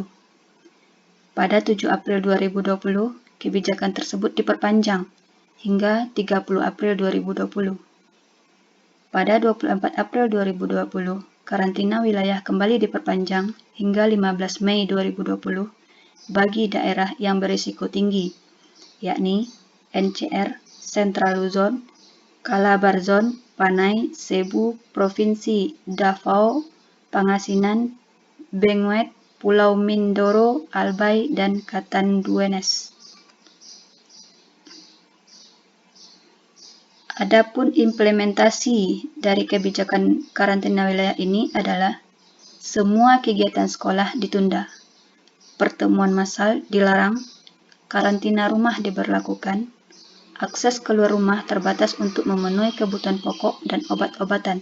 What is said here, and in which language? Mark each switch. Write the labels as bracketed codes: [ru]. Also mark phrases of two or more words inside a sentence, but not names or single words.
[id] Pada 7 April 2020, kebijakan tersebut diperpanjang hingga 30 April 2020. Pada 24 April 2020, karantina wilayah kembali diperpanjang hingga 15 Mei 2020 bagi daerah yang berisiko tinggi, yakni NCR, Central Luzon, Calabarzon, Panay, Cebu, Provinsi Davao, Pangasinan, Benguet, Pulau Mindoro, Albay, dan Catanduanes. Adapun implementasi dari kebijakan karantina wilayah ini adalah semua kegiatan sekolah ditunda, pertemuan massal dilarang, karantina rumah diberlakukan, akses keluar rumah terbatas untuk memenuhi kebutuhan pokok dan obat-obatan.